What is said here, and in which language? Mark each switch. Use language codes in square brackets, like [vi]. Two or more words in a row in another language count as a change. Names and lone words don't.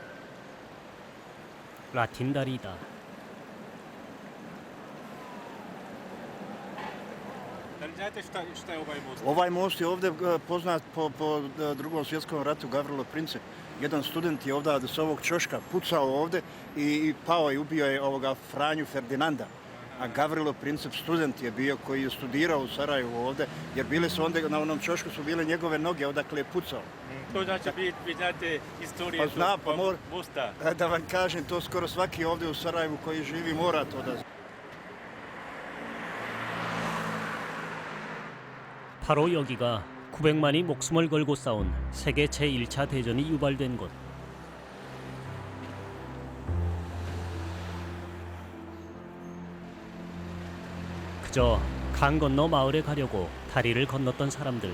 [ko] 라틴 다리이다. [bs] Da li znate šta je ovaj most? Ovaj most je ovdje poznat po Drugom svjetskom ratu, Gavrilo Princip. Jedan student je ovdje s ovog ćoška pucao ovdje i pao i ubio je ovoga Franju Ferdinanda. A Gavrilo Princip student je bio koji je studirao u Sarajevu ovdje, jer bile su onda na onom ćošku su bile njegove noge, odakle je pucao. To znači vi znate istoriju Pa znam, pa mosta. Da vam kažem, to skoro svaki ovdje u Sarajevu koji živi mora to da zna. [ko] 바로 여기가 900만이 목숨을 걸고 싸운 세계 제1차 대전이 유발된 곳. 그저 강 건너 마을에 가려고 다리를 건넜던 사람들.